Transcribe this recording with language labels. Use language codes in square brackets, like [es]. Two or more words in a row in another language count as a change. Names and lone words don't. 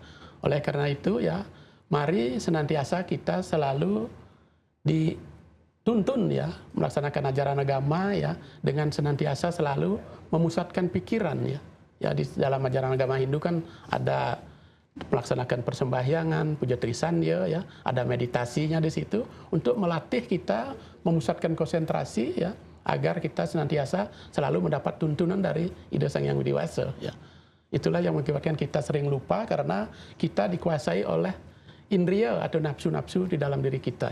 [id] Oleh karena itu ya, mari senantiasa kita selalu dituntun ya melaksanakan ajaran agama ya, dengan senantiasa selalu memusatkan pikiran ya. Ya di dalam ajaran agama Hindu kan ada melaksanakan persembahyangan, puja trisandya, ya, ada meditasinya di situ untuk melatih kita memusatkan konsentrasi, ya, agar kita senantiasa selalu mendapat tuntunan dari Ida Sang Hyang Widi Wasa. Ya. Itulah yang mengakibatkan kita sering lupa karena kita dikuasai oleh indria atau nafsu-nafsu di dalam diri kita.